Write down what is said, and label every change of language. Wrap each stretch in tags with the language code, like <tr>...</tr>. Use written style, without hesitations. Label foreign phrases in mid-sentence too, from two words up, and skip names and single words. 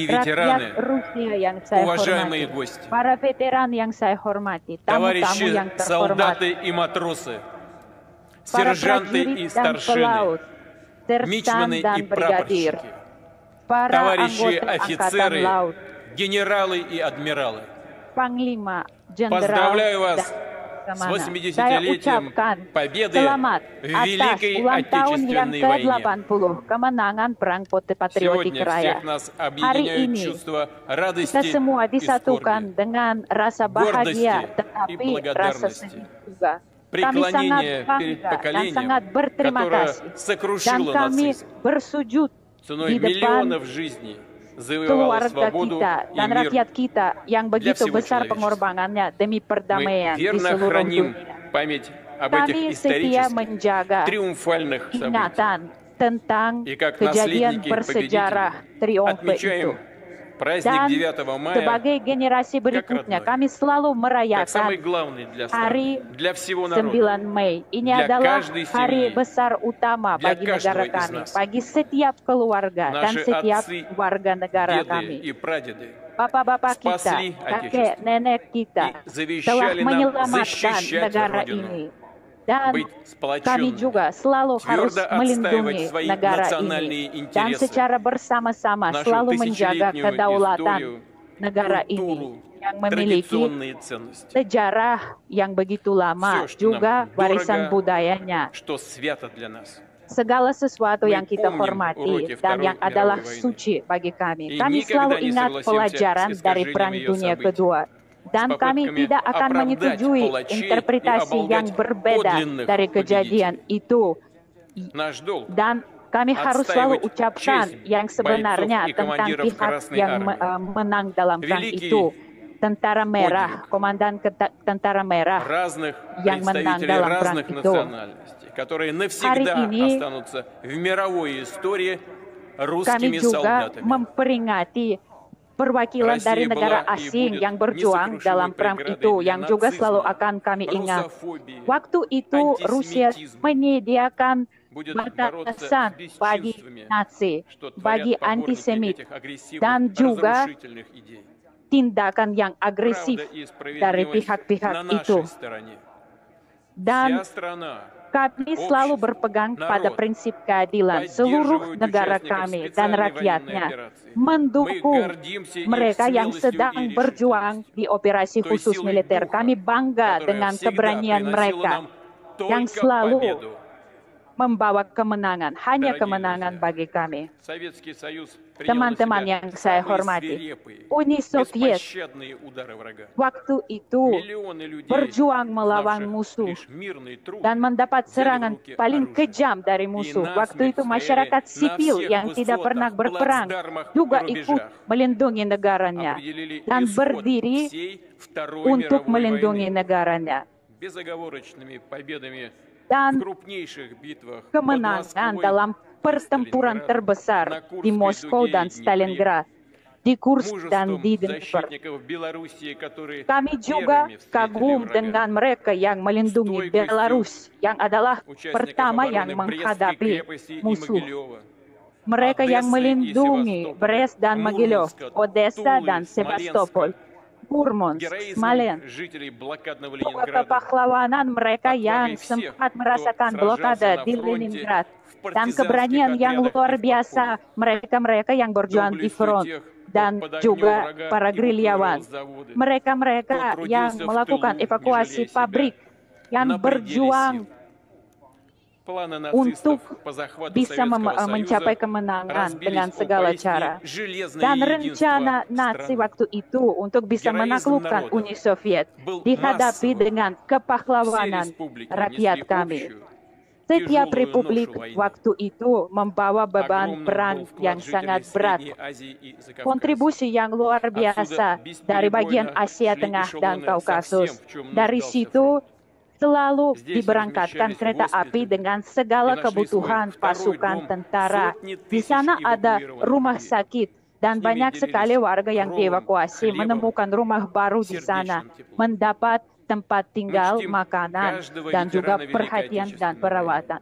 <id>Rakyat</id> <ru>ветераны,</ru> <id>Rusia yang saya</id> <ru>уважаемые</ru> <id>hormati,</id> <ru>гости,</ru> <id>para veteran yang saya hormati, tamu-tamu</id> <ru>товарищи</ru> <id>yang</id> <ru>солдаты</ru> <id>terhormat,</id> <ru>и матросы,</ru> <id>para</id> <ru>сержанты</ru> <id>prajurit</id> <ru>и</ru> <id>dan</id> <ru>старшины,</ru> <id>pelaut, sersan</id> <ru>мичманы</ru> <id>dan</id> <ru>и</ru> <id>brigadir,</id> <ru>прапорщики,</ru> <id>para</id> <ru>товарищи</ru> <id>anggota Angkatan</id> <ru>офицеры,</ru> <id>Laut,</id> <ru>генералы и адмиралы.</ru> <id>Panglima, Jenderal,</id> <ru>Поздравляю вас</ru> <id>dan</id> <ru>с</ru> <id>Laksamana. Saya</id> <ru>80-летием</ru> <id>ucapkan</id> <ru>победы</ru> <id>selamat</id> <ru>в</ru> <id>atas</id> <ru>Великой</ru> <id>ulang tahun yang</id> <ru>Отечественной войне.</ru> <id>ke-80 kemenangan Perang Patriotik</id> <ru>Сегодня</ru> <id>Raya.</id> <ru>всех нас</ru> <id>Hari</id> <ru>объединяют</ru> <id>ini</id> <ru>чувства</ru> <id>kita</id> <ru>радости</ru> <id>semua</id> <ru>и</ru> <id>disatukan</id> <ru>скорби,</ru> <id>dengan rasa bahagia</id> <ru>гордости и</ru> <id>tetapi rasa</id> <ru>благодарности.</ru> <id>sedih juga. Kami sangat</id> <ru>Преклонение перед</ru> <id>bangga dan</id> <ru>поколением,</ru> <id>sangat berterima</id> <ru>которое</ru> <id>kasih. Dan</id> <ru>сокрушило</ru> <id>kami</id> <ru>нацизм,</ru> <id>bersujud</id> <ru>ценой</ru> <id>di depan</id> <ru>миллионов жизней завоевало</ru> <id>keluarga</id> <ru>свободу</ru> <id>kita</id> <ru>и</ru> <id>dan</id> <ru>мир.</ru> <id>rakyat kita yang begitu</id> <ru>всего</ru> <id>besar</id> <ru>человечества.</ru> <id>pengorbanannya demi</id> <ru>Мы</ru> <id>perdamaian di</id> <ru>верно</ru> <id>seluruh</id> <ru>храним</ru> <id>dunia.</id> <ru>память об</ru> <id>Kami</id> <ru>этих</ru> <id>setia</id> <ru>исторических,</ru> <id>menjaga</id> <ru>триумфальных событиях.</ru> <id>ingatan tentang</id> <ru>И как</ru> <id>kejadian</id> <ru>наследники</ru> <id>bersejarah</id> <ru>победителей</ru> <id>triumfe itu.</id> <ru>отмечаем праздник</ru> <id>Dan</id> <ru>9 мая</ru> <id>sebagai generasi berikutnya,</id> <ru>родной.</ru> <id>kami selalu</id> <ru>как</ru> <id>merayakan</id> <ru>самый главный для</ru> <id>hari</id> <ru>страны, для всего народа.</ru> <id>9 Mei. Ini</id> <ru>Для</ru> <id>adalah</id> <ru>каждой</ru> <id>hari</id> <ru>семьи,</ru> <id>besar utama</id> <ru>для</ru> <id>bagi</id> <ru>каждого</ru> <id>negara</id> <ru>из</ru> <id>kami,</id> <ru>нас.</ru> <id>bagi setiap keluarga dan</id> <ru>Наши</ru> <id>setiap</id> <ru>отцы,</ru> <id>warga negara</id> <ru>деды</ru> <id>kami.</id> <ru>и прадеды</ru> <id>Bapak-bapak kita,</id> <ru>спасли</ru> <id>kakek nenek kita</id> <ru>и завещали</ru> <id>telah</id> <ru>нам</ru> <id>menyelamatkan</id> <ru>защищать</ru> <id>negara</id> <ru>Родину,</ru> <id>ini. Dan</id> <ru>быть</ru> <id>kami</id> <ru>сплоченными,</ru> <id>juga selalu harus</id> <ru>твердо</ru> <id>melindungi</id> <ru>отстаивать свои</ru> <id>negara</id> <ru>национальные</ru> <id>ini dan</id> <ru>интересы,</ru> <id>secara bersama-sama</id> <ru>нашу</ru> <id>selalu menjaga</id> <ru>тысячелетнюю</ru> <id>kedaulatan</id> <ru>историю,</ru> <id>negara ini</id> <ru>культуру,</ru> <id>yang memiliki</id> <ru>традиционные ценности,</ru> <id>sejarah yang begitu lama,</id> <ru>Все, что</ru> <id>juga</id> <ru>нам</ru> <id>warisan</id> <ru>дорого,</ru> <id>budayanya.</id> <ru>что свято для нас.</ru> <id>Segala sesuatu</id> <ru>Мы</ru> <id>yang kita</id> <ru>помним</ru> <id>hormati</id> <ru>уроки</ru> <id>dan</id> <ru>Второй</ru> <id>yang adalah</id> <ru>мировой войны.</ru> <id>suci bagi kami.</id> <ru>И</ru> <id>Kami</id> <ru>никогда</ru> <id>selalu</id> <ru>не</ru> <id>ingat</id> <ru>согласимся</ru> <id>pelajaran</id> <ru>с</ru> <id>dari</id> <ru>искажением</ru> <id>Perang</id> <ru>ее</ru> <id>Dunia</id> <ru>событий,</ru> <id>Kedua. Dan</id> <ru>с</ru> <id>kami</id> <ru>попытками</ru> <id>tidak akan</id> <ru>оправдать</ru> <id>menyetujui</id> <ru>палачей и</ru> <id>interpretasi yang</id> <ru>оболгать</ru> <id>berbeda</id> <ru>подлинных</ru> <id>dari kejadian itu.</id> <ru>Наш долг</ru> <id>Dan kami harus selalu</id> <ru>отстаивать</ru> <id>ucapkan</id> <ru>честь</ru> <id>yang sebenarnya</id> <ru>бойцов и</ru> <id>tentang</id> <ru>командиров</ru> <id>pihak</id> <ru>Красной</ru> <id>yang</id> <ru>Армии.</ru> <id>menang dalam perang</id> <ru>Великий</ru> <id>itu. Tentara Merah,</id> <ru>подвиг</ru> <id>Komandan Tentara Merah</id> <ru>разных</ru> <id>yang menang</id> <ru>представителей</ru> <id>dalam perang</id> <ru>разных</ru> <id>itu.</id> <ru>национальностей, которые навсегда</ru> <id>Hari ini,</id> <ru>останутся в мировой истории</ru> <id>Kami</id> <ru>русскими</ru> <id>juga</id> <ru>солдатами.</ru> <id>memperingati perwakilan dari</id> <ru>Россия</ru> <id>negara</id> <ru>была и</ru> <id>asing</id> <ru>будет</ru> <id>yang berjuang</id> <ru>несокрушимой</ru> <id>dalam perang</id> <ru>преградой</ru> <id>itu</id> <ru>для</ru> <id>yang juga selalu</id> <ru>нацизма,</ru> <id>akan kami ingat.</id> <ru>русофобии,</ru> <id>Waktu itu Rusia</id> <ru>антисемитизма,</ru> <id>menyediakan</id> <ru>будет бороться с</ru> <id>batasan bagi</id> <ru>бесчинствами,</ru> <id>Nazi,</id> <ru>что</ru> <id>bagi</id> <ru>творят поборники</ru> <id>antisemit,</id> <ru>этих агрессивных,</ru> <id>dan juga</id> <ru>разрушительных идей.</ru> <id>tindakan yang agresif</id> <ru>Правда и</ru> <id>dari</id> <ru>справедливость</ru> <id>pihak-pihak</id> <ru>на</ru> <id>itu.</id> <ru>нашей стороне.</ru> <id>Dan</id> <ru>Вся страна,</ru> <id>kami selalu</id> <ru>общество,</ru> <id>berpegang pada</id> <ru>народ</ru> <id>prinsip keadilan. Seluruh</id> <ru>поддерживают</ru> <id>negara</id> <ru>участников</ru> <id>kami dan</id> <ru>специальной военной</ru> <id>rakyatnya</id> <ru>операции. Мы</ru> <id>mendukung</id> <ru>гордимся их</ru> <id>mereka yang</id> <ru>смелостью</ru> <id>sedang</id> <ru>и</ru> <id>berjuang</id> <ru>решительностью,</ru> <id>di operasi</id> <ru>той</ru> <id>khusus</id> <ru>силой</ru> <id>militer.</id> <ru>духа,</ru> <id>Kami bangga</id> <ru>которая</ru> <id>dengan</id> <ru>всегда</ru> <id>keberanian</id> <ru>приносила</ru> <id>mereka</id> <ru>нам</ru> <id>yang</id> <ru>только</ru> <id>selalu</id> <ru>победу.</ru> <id>membawa kemenangan, hanya</id> <ru>Дорогие</ru> <id>kemenangan</id> <ru>друзья,</ru> <id>bagi kami.</id> <ru>Советский Союз принял на</ru> <id>Teman-teman</id> <ru>себя</ru> <id>yang saya</id> <ru>самые</ru> <id>hormati,</id> <ru>свирепые,</ru> <id>Uni Soviet</id> <ru>беспощадные удары врага.</ru> <id>waktu itu</id> <ru>Миллионы людей,</ru> <id>berjuang melawan</id> <ru>знавших</ru> <id>musuh</id> <ru>лишь мирный труд,</ru> <id>dan mendapat</id> <ru>взяли в</ru> <id>serangan</id> <ru>руки</ru> <id>paling</id> <ru>оружие.</ru> <id>kejam dari</id> <ru>И</ru> <id>musuh.</id> <ru>насмерть</ru> <id>Waktu itu</id> <ru>стояли</ru> <id>masyarakat</id> <ru>на</ru> <id>sipil</id> <ru>всех</ru> <id>yang tidak pernah</id> <ru>высотах,</ru> <id>berperang</id> <ru>плацдармах</ru> <id>juga</id> <ru>и</ru> <id>ikut</id> <ru>рубежах.</ru> <id>melindungi negaranya</id> <ru>Определили</ru> <id>dan</id> <ru>исход</ru> <id>berdiri</id> <ru>всей Второй</ru> <id>untuk</id> <ru>мировой</ru> <id>melindungi</id> <ru>войны.</ru> <id>negaranya.</id> <ru>Безоговорочными победами в</ru> <id>Dan</id> <ru>крупнейших битвах под</ru> <id>kemenangan</id> <ru>Москвой</ru> <id>dalam pertempuran terbesar di Moskow dan Stalingrad, di Kursk dan</id> <ru>мужеством</ru> <id>di Dnipro.</id> <ru>защитников Белоруссии, которые</ru> <id>Kami juga</id> <ru>первыми встретили</ru> <id>kagum</id> <ru>врага.</ru> <id>dengan mereka yang melindungi Belarus, yang adalah</id> <ru>Участников</ru> <id>pertama yang</id> <ru>обороны Брестской</ru> <id>menghadapi</id> <ru>крепости и</ru> <id>musuh.</id> <ru>Могилева.</ru> <id>Mereka yang</id> <ru>Одессы и</ru> <id>melindungi</id> <ru>Севастополя,</ru> <id>Brest dan Mogilев,</id> <ru>Мурманска,</ru> <id>Odessa</id> <ru>Тулы,</ru> <id>dan Sevastopol, Murmansk,</id> <ru>Героизмом</ru> <id>Smolensk.</id> <ru>жителей блокадного</ru> <id>Juga</id> <ru>Ленинграда,</ru> <id>kepahlawanan mereka yang</id> <ru>отвагой всех,</ru> <id>sempat</id> <ru>кто</ru> <id>merasakan</id> <ru>сражался</ru> <id>blokade</id> <ru>на</ru> <id>di</id> <ru>фронте,</ru> <id>Leningrad,</id> <ru>в</ru> <id>dan</id> <ru>партизанских</ru> <id>keberanian yang</id> <ru>отрядах</ru> <id>luar</id> <ru>и в</ru> <id>biasa</id> <ru>подполье.</ru> <id>mereka-mereka yang berjuang di</id> <ru>Доблестью</ru> <id>front</id> <ru>тех, кто</ru> <id>dan</id> <ru>под огнем</ru> <id>juga</id> <ru>врага</ru> <id>para gerilyawan.</id> <ru>эвакуировал заводы,</ru> <id>Mereka-mereka</id> <ru>кто</ru> <id>yang</id> <ru>трудился в</ru> <id>melakukan</id> <ru>тылу, не</ru> <id>evakuasi</id> <ru>жалея себя,</ru> <id>pabrik, yang</id> <ru>на пределе</ru> <id>berjuang</id> <ru>сил. Планы</ru> <id>untuk</id> <ru>нацистов по захвату</ru> <id>bisa</id> <ru>Советского</ru> <id>mencapai</id> <ru>Союза</ru> <id>kemenangan</id> <ru>разбились</ru> <id>dengan</id> <ru>о</ru> <id>segala</id> <ru>поистине</ru> <id>cara.</id> <ru>железное</ru> <id>Dan</id> <ru>единство</ru> <id>rencana Nazi</id> <ru>страны.</ru> <id>waktu itu untuk bisa</id> <ru>Героизм</ru> <id>menaklukkan</id> <ru>народа</ru> <id>Uni Soviet</id> <ru>был</ru> <id>dihadapi</id> <ru>массовым.</ru> <id>dengan</id> <ru>Все</ru> <id>kepahlawanan</id> <ru>республики</ru> <id>rakyat</id> <ru>несли</ru> <id>kami.</id> <ru>общую,</ru> <id>Setiap</id> <ru>тяжелую</ru> <id>republik</id> <ru>ношу войны.</ru> <id>waktu itu membawa beban</id> <ru>Огромным</ru> <id>perang</id> <ru>был вклад</ru> <id>yang</id> <ru>жителей</ru> <id>sangat berat.</id> <ru>Средней Азии и Закавказья.</ru> <id>Kontribusi yang luar biasa dari bagian Asia Tengah dan Kaukasus. Dari situ selalu diberangkatkan kereta api dengan segala kebutuhan pasukan tentara. Di sana ada rumah sakit dan banyak sekali warga yang dievakuasi menemukan rumah baru di sana, mendapat tempat tinggal, makanan, dan juga perhatian dan perawatan.</id>